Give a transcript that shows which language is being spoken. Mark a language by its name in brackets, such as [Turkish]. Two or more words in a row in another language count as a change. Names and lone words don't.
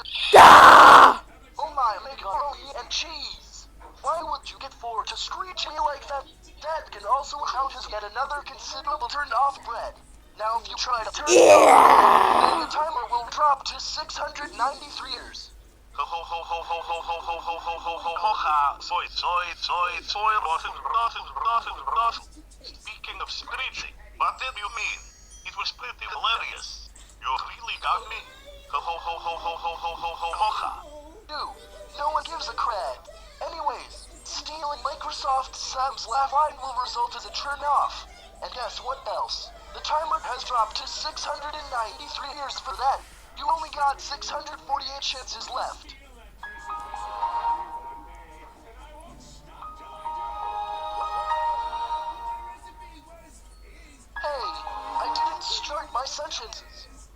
[English] Ah! Oh my macaroni and cheese! Why would you get 4 to screech me like that? That can also count as yet another considerable turned off bread. Now if you try to turn it off, then the timer will drop to 693 years. Ho ho ho ho ho ho ho ho ho ho ho ho ho ha. Soy rotten. Speaking of screeching, what did you mean? It was pretty hilarious. You really got me. Ho ho ho ho ho ho ho ho ho ho ha. Dude, no one gives a crap. Anyways, stealing Microsoft Sam's laugh line will result as a turn off. And guess what else? The timer has dropped to 693 years for that. You only got 648 chances left. Hey, I didn't start my sentences.